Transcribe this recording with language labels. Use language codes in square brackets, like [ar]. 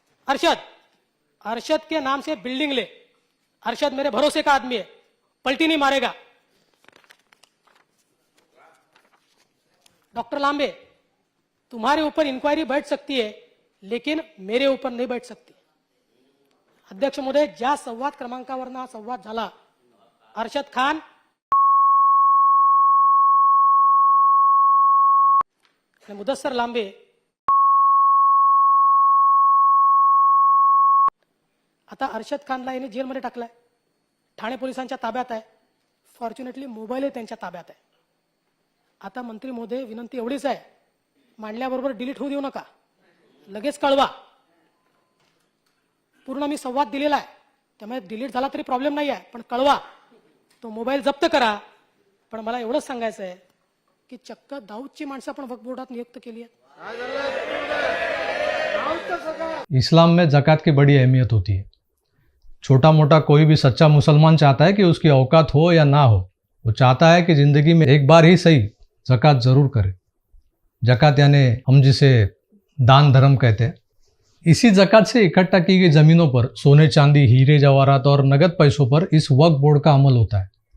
[hi] अरशद, अरशद के नाम से बिल्डिंग ले, अरशद मेरे भरोसे का आदमी है, पलटी नहीं मारेगा। डॉक्टर लांबे, तुम्हारे ऊपर इंक्वायरी बैठ सकती है, लेकिन मेरे ऊपर नहीं बैठ सकती। [mr] अध्यक्ष महोदय, ज्या संवाद क्रमांकावरनं हा संवाद झाला, अरशद खान आणि मुदस्सर लांबे आता अरशद खानला याने जेलमध्ये टाकलाय, ठाणे पोलिसांच्या ताब्यात आहे, फॉर्च्युनेटली मोबाईलही त्यांच्या ताब्यात आहे। आता मंत्री महोदय, विनंती एवढीच आहे, मांडल्याबरोबर डिलीट होऊ देऊ नका, लगेच कळवा। पूर्ण मी संवाद दिलेला आहे, त्यामुळे डिलीट झाला तरी प्रॉब्लेम नाही आहे, पण कळवा, तो मोबाईल जप्त करा। पण मला एवढंच सांगायचं आहे की चक्क दाऊदची माणसं आपण वक्फ बोर्डात नियुक्त केली आहेत। [hi] इस्लाम में ज़कात की बड़ी अहमियत होती है। छोटा मोटा कोई भी सच्चा मुसलमान चाहता है कि उसकी औकात हो या ना हो, वो चाहता है कि ज़िंदगी में एक बार ही सही ज़कात ज़रूर करे। ज़कात यानी हम जिसे दान धर्म कहते हैं। इसी ज़कात से इकट्ठा की गई ज़मीनों पर सोने चांदी, हीरे जवाहरात और नगद पैसों पर इस वक्फ बोर्ड का अमल होता है।